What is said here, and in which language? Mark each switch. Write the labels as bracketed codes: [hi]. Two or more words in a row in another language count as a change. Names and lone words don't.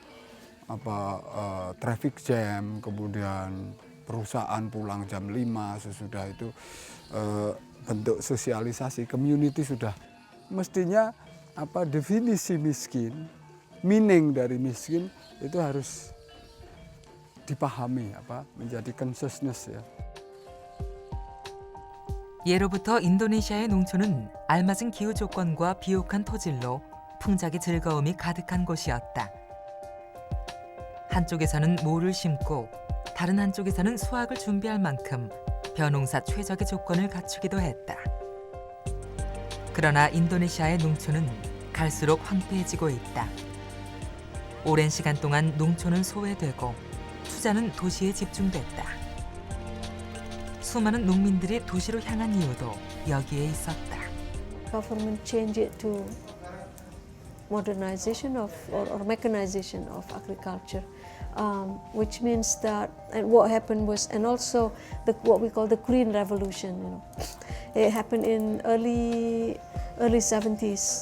[en] traffic jam, [id] kemudian perusahaan pulang jam 5 sesudah itu bentuk sosialisasi community sudah mestinya definisi miskin, meaning dari miskin itu harus dipahami menjadi consciousness ya. [ko] 예로부터 인도네시아의 농촌은 알맞은 기후 조건과 비옥한 토질로 풍작의 즐거움이 가득한 곳이었다. 한쪽에서는 모를 심고 다른 한쪽에서는 수확을 준비할 만큼 벼농사 최적의 조건을 갖추기도 했다. 그러나 인도네시아의 농촌은 갈수록 황폐해지고 있다. 오랜 시간 동안 농촌은 소외되고 투자는 도시에 집중됐다. 수많은 농민들이 도시로 향한 이유도 여기에 있었다. [en] Government changed it to modernization of or mechanization of agriculture, which means that, and what happened was, and also what we call the Green Revolution. You know, it happened in early 70s.